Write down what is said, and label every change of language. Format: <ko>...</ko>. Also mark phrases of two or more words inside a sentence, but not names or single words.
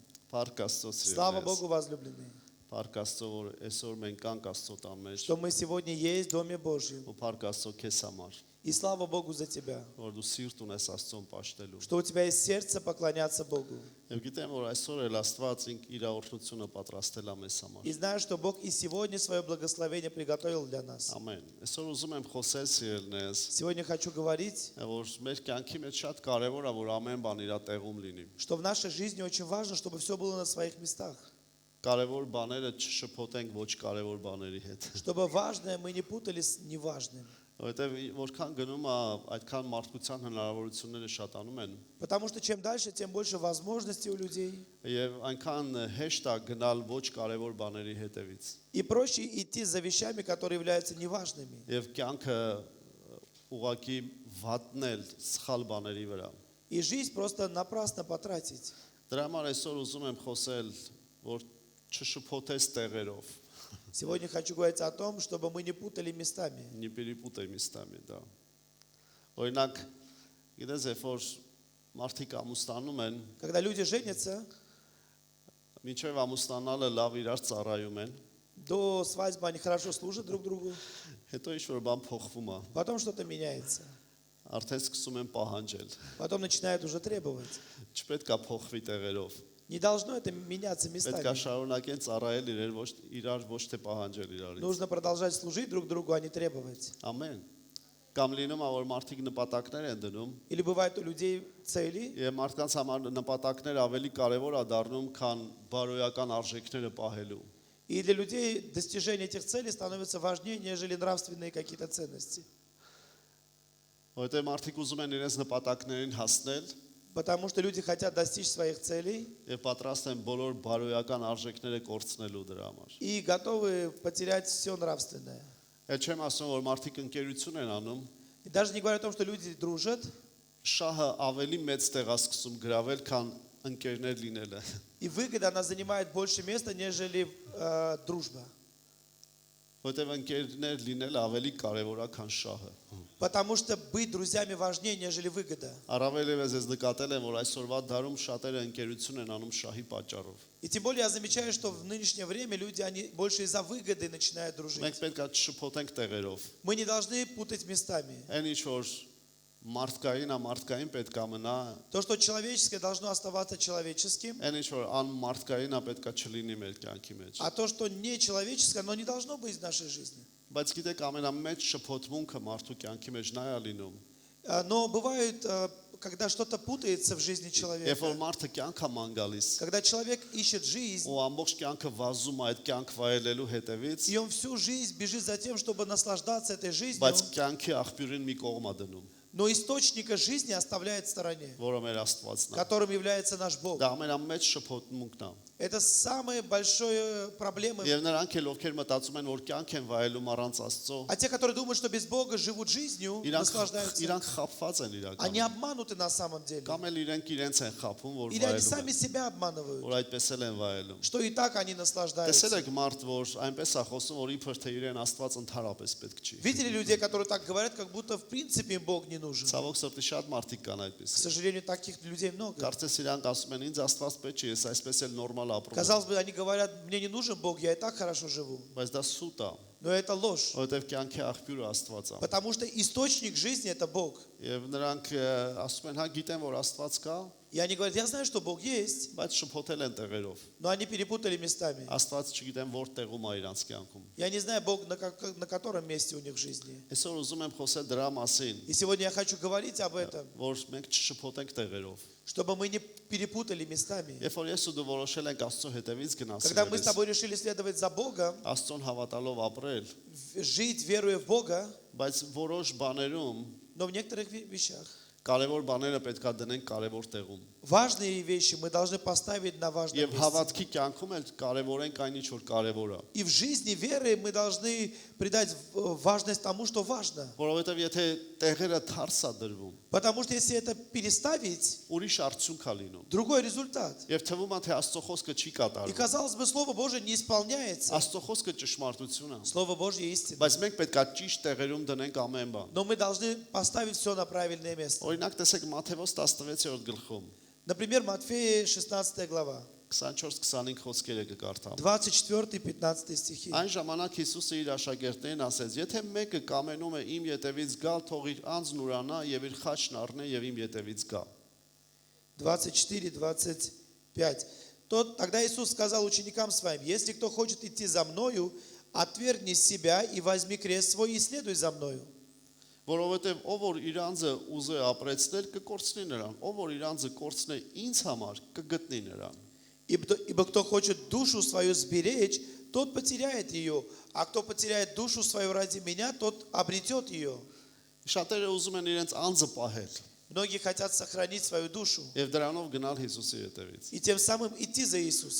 <hy>Փառք Աստծո</hy> <ru>Слава</ru> <hy>սիրելիներ։</hy> <ru>Богу, возлюбленные,</ru> <hy>Փառք Աստծո, որ այսօր մենք կանք Աստծո տան մեջ,</hy> <ru>что мы сегодня есть в Доме Божьем.</ru> <hy>ու փառք Աստծո քեզ համար,</hy> <ru>И слава Богу за тебя,</ru> <hy>որ дու սիրտ ունես Աստծուն պաշտելու։</hy> <ru>что у тебя есть сердце поклоняться Богу.</ru> <hy>Եվ գիտեմ, որ այսօր էլ Աստված իր օրհնությունը պատրաստել է մեզ համար։</hy> <ru>И знаю, что Бог и сегодня свое благословение приготовил для нас.</ru> <hy>Ամեն։ Այսօր ուզում եմ խոսել սիրելիներս,</hy> <ru>Сегодня хочу говорить,</ru> <hy>որ մեր կյանքի մեջ շատ կարևոր է, որ ամեն բան իր տեղում լինի։</hy> <ru>что в нашей жизни очень важно, чтобы все было на своих местах.</ru> <hy>Կարևոր բաները չշփոթենք ոչ կարևոր բաների հետ։</hy> <ru>Чтобы важное мы не путали с неважным.</ru> <hy>Որովհետև որքան գնում է, այդքան մարդկության հնարավորությունները շատանում են։</hy> <ru>Потому что чем дальше, тем больше возможностей у людей.</ru> <hy>Եվ այնքան հեշտ է գնալ ոչ կարևոր բաների հետևից։</hy> <ru>И проще идти за вещами, которые являются неважными.</ru> <hy>Եվ կյանքը ուղղակի վատնել սխալ բաների վրա։</hy> <ru>И жизнь просто напрасно потратить.</ru> <hy>Դրա համար այսօր ուզում եմ խոսել, որ չշփոթես տեղերով։</hy> <ru>Сегодня хочу говорить о том, чтобы мы не путали местами. Не перепутай местами, да։</ru> <hy>Օրինակ, գիտես, երբ որ մարդիկ ամուսնանում են,</hy> <ru>Когда люди женятся,</ru> <hy>մինչև ամուսնանալը լավ իրար ծառայում են,</hy> <ru>до свадьбы они хорошо служат друг другу,</ru> <hy>հետո ինչ-որ բան փոխվում է,</hy> <ru>потом что-то меняется.</ru> <hy>արդեն սկսում են պահանջել։</hy> <ru>Потом начинают уже требовать.</ru> <hy>Չպետք է փոխվի տեղերով։</hy> <ru>Не должно это меняться</ru> <hy>Պետք է</hy> <ru>местами.</ru> <hy>շարունակեն ծառայել իրար ոչ թե պահանջել իրարից։</hy> <ru>Нужно продолжать служить друг другу, а не требовать.</ru> <hy>Ամեն։ Կամ լինում է, որ մարդիկ նպատակներ են դնում,</hy> <ru>Или бывает у людей цели,</ru> <hy>եւ մարդկանց համար նպատակները ավելի կարեւոր է դառնում, քան բարոյական արժեքները պահելու։</hy> <ru>и для людей достижение этих целей становится важнее, нежели нравственные какие-то ценности.</ru> <hy>Որտեղ մարդիկ ուզում են իրենց նպատակներին հասնել</hy> <ru>Потому что люди хотят достичь своих целей</ru> <hy>եւ պատրաստ են բոլոր բարոյական արժեքները կորցնելու դրա համար։</hy> <ru>и готовы потерять все нравственное.</ru> <hy>Այդ չեմ ասում, որ մարդիկ ընկերություն են անում,</hy> <ru>И даже не говоря о том, что люди дружат,</ru> <hy>շահը ավելի մեծ տեղ է սկսում գրավել, քան ընկերներ լինելը։</hy> <ru>и выгода, она занимает больше места, нежели дружба.</ru> <hy>Որտեղ ընկերներ լինելը ավելի կարեւոր է, քան շահը։</hy> <ru>Потому что быть друзьями важнее, нежели выгода.</ru> <hy>Առավել եւս ես նկատել եմ, որ այսօրվա դարում շատերը ընկերություն են անում շահի պատճառով։</hy> <ru>И тем более я замечаю, что в нынешнее время люди, они больше из-за выгоды начинают дружить.</ru> <hy>Մենք պետք է չշփոթենք տեղերով։</hy> <ru>Мы не должны путать местами.</ru> <hy>Այն ինչ որ մարդկային պետք է մնա,</hy> <ru>То, что человеческое, должно оставаться человеческим,</ru> <hy>այն ինչ որ անմարդկային է պետք է չլինի մեր кյանքի մեջ։</hy> <ru>а то, что нечеловеческое, оно не должно быть в нашей жизни.</ru> <hy>Բայց գիտեք, ամենամեծ շփոթմունքը մարդու կյանքի մեջ նա է լինում։</hy> <ru>Но бывает, когда что-то путается в жизни</ru> <hy>Երբ որ</hy> <ru>человека,</ru> <hy>մարդը կյանք է ման գալիս,</hy> <ru>когда человек ищет жизнь,</ru> <hy>ու ամբողջ կյանքը վազում է այդ կյանք վայելելու հետևից,</hy> <ru>и он всю жизнь бежит за тем, чтобы наслаждаться этой жизнью,</ru> <hy>բայց կյանքի աղբյուրին մի կողմ է դնում,</hy> <ru>но источника жизни оставляет в стороне,</ru> <hy>որը մեր Աստվածն է։</hy> <ru>которым является наш Бог.</ru> <hy>Դա ամենամեծ շփոթմունքն է։</hy> <ru>Это самая большая проблема.</ru> <hy>Եվ նրանք էլ ովքեր մտածում են, որ կյանք են վայելում առանց Աստծո,</hy> <ru>А те, которые думают, что без Бога живут жизнью, наслаждаются,</ru> <hy>իրանք խափված են</hy> <ru>они</ru> <hy>իրականում։</hy> <ru>обмануты на самом деле.</ru> <hy>Կամ էլ իրենք իրենց են խափում, որ</hy> <ru>Или они</ru> <hy>վայելում</hy> <ru>сами</ru> <hy>են,</hy> <ru>себя обманывают,</ru> <hy>որ այդպես էլ են վայելում։</hy> <ru>что и так они</ru> <hy>Տեսել</hy> <ru>наслаждаются.</ru> <hy>եք մարդ, որ այնպես է խոսում, որ իբր թե իրեն Աստված ընդհանրապես պետք չի։</hy> <ru>Видели людей, которые так говорят, как будто в принципе им Бог не нужен?</ru> <hy>Ցավոք սրտի շատ մարդիկ կան</hy> <ru>К</ru> <hy>այդպես։</hy> <ru>сожалению, таких людей много.</ru> <hy>Կարծես իրանք ասում են, ինձ Աստված պետք չի, ես այսպես էլ նորմալ ապրում եմ։</hy> <ru>Казалось бы, они говорят, мне не нужен Бог, я и так хорошо живу.</ru> <hy>Բայց դա սուտ է,</hy> <ru>Но это ложь,</ru> <hy>որովհետև կյանքի աղբյուրը Աստված է։</hy> <ru>потому что источник жизни это Бог.</ru> <hy>Եվ նրանք ասում են, հա գիտեն, որ Աստված կա,</hy> <ru>И они говорят, я знаю, что Бог есть,</ru> <hy>բայց շփոթել են տեղերով։</hy> <ru>но они перепутали местами.</ru> <hy>Աստված չգիտեն որ տեղում է իրանց кյանքում։</hy> <ru>Я не знаю, Бог на котором месте у них в жизни.</ru> <hy>Այսօր ուզում եմ խոսել դրա մասին,</hy> <ru>И сегодня я хочу говорить об этом,</ru> <hy>որ մենք չշփոթենք տեղերով։</hy> <ru>чтобы мы не перепутали местами.</ru> <hy>Երբ որ ես ու դու որոշել ենք Աստծո հետևից</hy> <ru>Когда мы с</ru> <hy>գնալ,</hy> <ru>тобой решили следовать за Богом,</ru> <hy>Աստծուն հավատալով ապրել,</hy> <ru>жить, веруя в Бога,</ru> <hy>բայց որոշ բաներում</hy> <ru>но в некоторых вещах</ru> <hy>կարևոր բաները պետք է դնենք կարևոր տեղում։</hy> <ru>важные вещи мы должны поставить на важном</ru> <hy>Եվ</hy> <ru>месте.</ru> <hy>հավատքի կյանքում էլ կարևորենք այն ինչ որ կարևոր է։</hy> <ru>И в жизни веры мы должны придать важность тому, что важно.</ru> <hy>Որովհետև եթե տեղերը թարս է դրվում,</hy> <ru>Потому что если это переставить,</ru> <hy>ուրիշ արդյունք է լինում։</hy> <ru>другой результат.</ru> <hy>Եվ թվում է թե Աստծո խոսքը չի</hy> <ru>И</ru> <hy>կատարվում։</hy> <ru>казалось бы, Слово Божие не исполняется.</ru> <hy>Աստծո խոսքը ճշմարտություն է։</hy> <ru>Слово Божье истина.</ru> <hy>Բայց մենք պետք է ճիշտ տեղերում դնենք ամեն բան։</hy> <ru>Но мы должны поставить все на правильное место.</ru> <hy>Օրինակ տեսեք Մատթեոս 16-րդ գլխում։</hy> <ru>Например, Матфея 16 глава.</ru> <hy>24-25 խոսքերը կկարդամ։</hy> <ru>24-15 стихи.</ru> <hy>Այն ժամանակ Հիսուսը իր աշակերտներին ասեց. Եթե մեկը կամենում է իմ ետևից գալ, թող իր անձն ուրանա եւ իր խաչն առնե եւ իմ ետևից գա։</hy> <ru>24-25. Тогда Иисус сказал ученикам своим: если кто хочет идти за мною, отвергни себя и возьми крест свой и следуй за мною.</ru> <hy>Որովհետև ով որ իր անձը ուզե ապրեցնել, կկորցնի նրան, ով որ իր անձը կորցնե ինձ համար, կգտնի նրան։</hy> <ru>Ибо кто хочет душу свою сберечь, тот потеряет ее, а кто потеряет душу свою ради меня, тот обретет ее.</ru> <hy>Շատերը ուզում են իրենց անձը պահել</hy> <ru>Многие хотят сохранить свою душу</ru> <hy>եւ դրանով գնալ Հիսուսի հետևից։</hy> <ru>и тем самым идти за Иисусом.</ru>